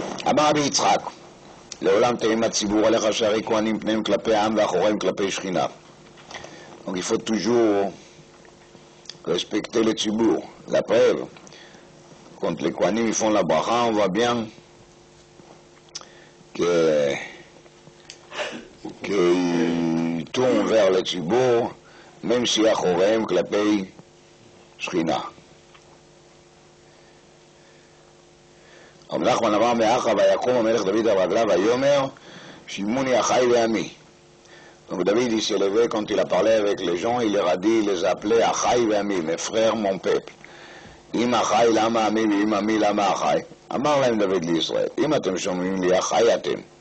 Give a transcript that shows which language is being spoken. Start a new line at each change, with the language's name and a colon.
Hebrew: אמר רבי יצחק, לעולם תהים הציבור עליך שערי כהנים פניהם כלפי העם ואחוריהם כלפי שכינה.
French: Donc il faut toujours respecter le ציבור. La preuve, quand les Kohanim font la bracha, on voit bien qu'ils tournent vers le ציבור, même si
Hebrew: אחוריהם כלפי שכינה. רב נחמן אמר מאחה ויקום המלך דוד על רגליו ויאמר שימוני אחי ועמי.
French: Donc David il s'est levé quand il a parlé avec les gens, il leur a dit, il les a appelés
Hebrew: אחי ועמי,
French: mes frères, mon peuple.
Hebrew: אם אחי למה עמי ואם עמי למה אחי? אמר להם דוד לישראל, אם אתם שומעים לי אחי אתם.